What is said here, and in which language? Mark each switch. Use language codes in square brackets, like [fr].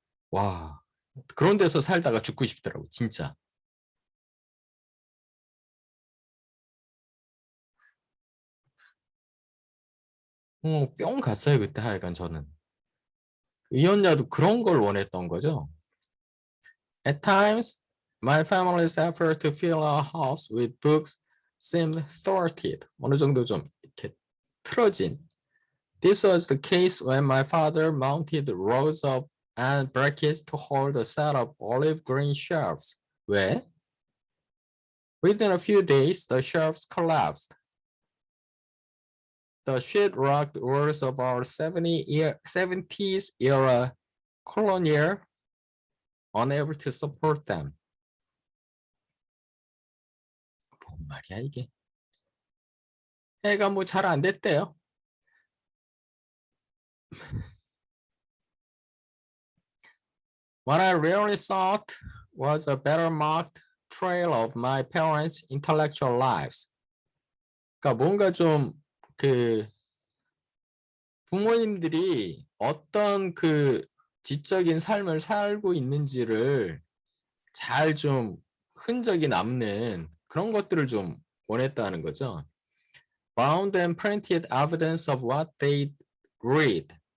[ko] 와, 그런 데서 살다가 죽고 싶더라고, 진짜. 뿅 갔어요, 그때 하여간 저는. 이언니도 그런 걸 원했던 거죠. [en] At times, my family's effort to fill our house with books seemed thwarted. [ko] 어느 정도 좀 이렇게 틀어진. [en] This was the case when my father mounted rows of and brackets to hold a set of olive green shelves. [ko] 왜? [en] Within a few days, the shelves collapsed. The sheetrock walls of our 70s era colonial unable to support them. [ko] 뭔 말이야 이게? 애가 뭐 잘 안 됐대요. [en] What I really thought was a better marked trail of my parents' intellectual lives. [ko] 그러니까 뭔가 좀 그 부모님들이 어떤 그 지적인 삶을 살고 있는지를 잘 좀 흔적이 남는 그런 것들을 좀 원했다는 거죠. [en] Bound and printed evidence of what they read.